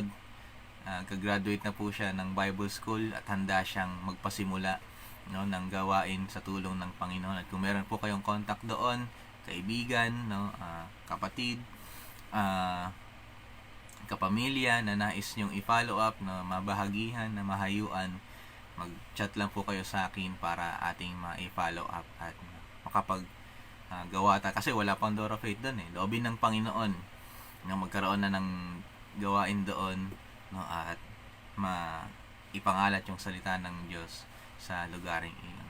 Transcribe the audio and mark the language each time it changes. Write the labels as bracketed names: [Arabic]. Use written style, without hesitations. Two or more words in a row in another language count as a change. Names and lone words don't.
[Filipino] Kagraduate na po siya ng Bible School at handa siyang magpasimula, no, ng gawain sa tulong ng Panginoon. At kung meron po kayong contact doon, kaibigan, no, kapatid, kapamilya na nais nyong i-follow up, no, mabahagihan, na mahayuan, mag-chat lang po kayo sa akin para ating ma-follow up at makapag gawa ta, kasi wala pang [English] door of faith [Filipino] doon eh. Loobin ng Panginoon na magkaroon na ng gawain doon, no, at ipangalat yung salita ng Diyos sa lugaring iyon.